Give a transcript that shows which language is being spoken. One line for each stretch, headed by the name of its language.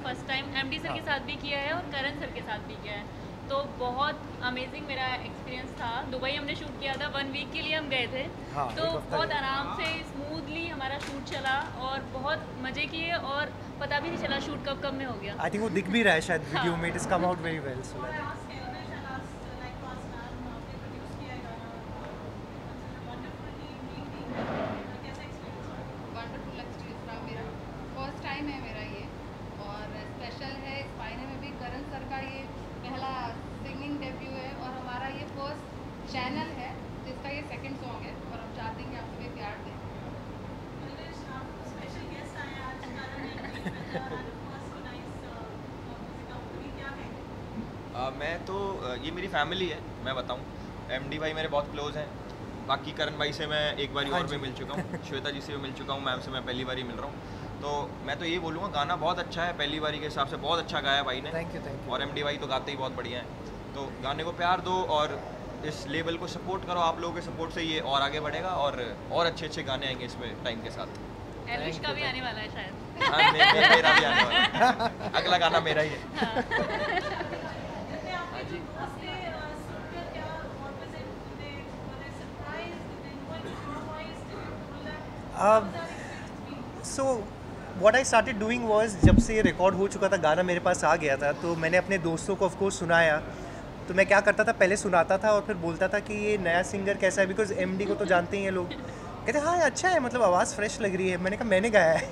Hindi: First time MD sir के साथ भी किया है और करण सर के साथ भी किया है, तो बहुत अमेजिंग मेरा एक्सपीरियंस था। दुबई हमने शूट किया था, 1 वीक के लिए हम गए थे। हाँ, तो एक हफ्ता बहुत गए। आराम से स्मूथली हमारा शूट चला और बहुत मज़े किए, और पता भी नहीं चला शूट कब कब में हो गया। आई थिंक वो दिख भी रहा है शायद वीडियो में,
English: It is come out very well. So और I asked Elvish and asked like last time
Hindi: आपने produce किया है गाना,
English: wonderfully neatly,
Hindi: कैसा experience रहा? वंडरफुल एक्सपीरियंस रहा मेरा। फर्स्ट टाइम है मेरा ये, और स्पेशल है इस महीने में भी। करण सर का ये पहला सिंगिंग डेब्यू है, और हमारा ये फर्स्ट चैनल है जिसका ये सेकंड सॉन्ग है, और हम चाहते हैं कि आप हमें प्यार दें।
English: Elvish,
Hindi: आप special guest आए हैं आज
English: Karan MD and of course so nice music company,
Hindi: क्या है? मैं तो ये मेरी फैमिली है, मैं बताऊं। एमडी भाई मेरे बहुत क्लोज हैं, बाकी करण भाई से मैं एक बार हाँ और भी जी। मिल चुका हूँ, श्वेता जी से भी मिल चुका हूँ, मैम से मैं पहली बार ही मिल रहा हूँ। तो मैं तो ये बोलूँगा गाना बहुत अच्छा है, पहली बारी के हिसाब से बहुत अच्छा गाया भाई ने।
English: Thank you.
Hindi: और एमडी भाई तो गाते ही बहुत बढ़िया हैं। तो गाने को प्यार दो और इस लेवल को सपोर्ट करो, आप लोगों के सपोर्ट से ये और आगे बढ़ेगा, और अच्छे अच्छे गाने आएंगे इसमें टाइम के साथ। एलविश का भी आने वाला है शायद। हाँ, मेरा भी आने वाला है। अगला गाना मेरा ही है। जितने आपके जो दोस्त थे सुनकर क्या
English: what was it? were they surprised? Did they know it was your voice? Did you told them? How was that experience been? So what I started doing was,
Hindi: जब से ये रिकॉर्ड हो चुका था, गाना मेरे पास आ गया था, तो मैंने अपने दोस्तों को ऑफ कोर्स सुनाया। तो मैं क्या करता था, पहले सुनाता था और फिर बोलता था कि ये नया सिंगर कैसा है, बिकॉज एमडी को तो जानते ही हैं लोग। कहते हाँ ये अच्छा है, मतलब आवाज़ फ्रेश लग रही है। मैंने कहा मैंने गाया है।